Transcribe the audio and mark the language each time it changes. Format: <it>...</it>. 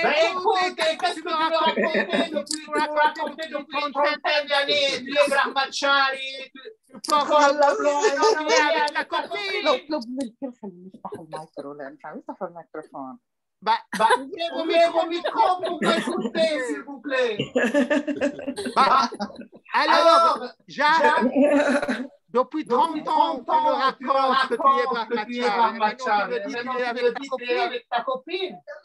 <fr>Écoute, qu'est-ce que tu veux raconter depuis une trentaine d'années? Tu es brahmachari, tu parles avec ta copine.</fr> <ar>اطلب من الكل خليه يفتح المايكرو لان مش عم يفتح الميكروفون.</ar> <fr>Ouvrez vos micros pour m'écouter, s'il vous plaît. Alors, Jacques, depuis 30 ans, tu me racontes que tu es brahmachari. Maintenant, tu veux dire avec ta copine.</fr>